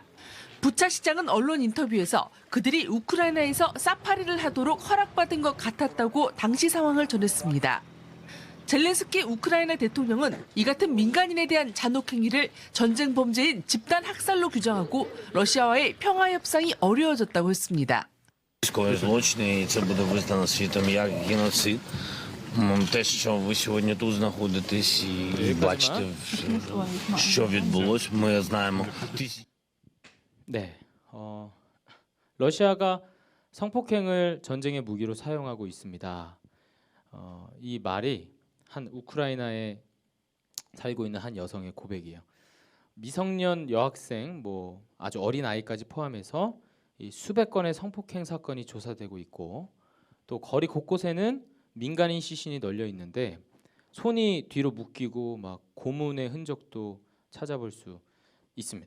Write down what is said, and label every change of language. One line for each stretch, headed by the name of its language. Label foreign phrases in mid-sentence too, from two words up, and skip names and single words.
Korean: 부차 시장은 언론 인터뷰에서 그들이 우크라이나에서 사파리를 하도록 허락받은 것 같았다고 당시 상황을 전했습니다. 젤렌스키 우크라이나 대통령은 이 같은 민간인에 대한 잔혹 행위를 전쟁 범죄인 집단 학살로 규정하고 러시아와의 평화 협상이 어려워졌다고 했습니다.
Ukrainian: Військові злочини, і це буде визнано світом як геноцид. Те, що ви сьогодні тут знаходитесь і бачите, що відбулось, ми знаємо.
Korean: 네, 러시아가 성폭행을 전쟁의 무기로 사용하고 있습니다. 이 말이 한 우크라이나에 살고 있는 한 여성의 고백이에요. 미성년 여학생, 뭐 아주 어린 아이까지 포함해서 이 수백 건의 성폭행 사건이 조사되고 있고 또 거리 곳곳에는 민간인 시신이 널려 있는데 손이 뒤로 묶이고 막 고문의 흔적도 찾아볼 수 있습니다.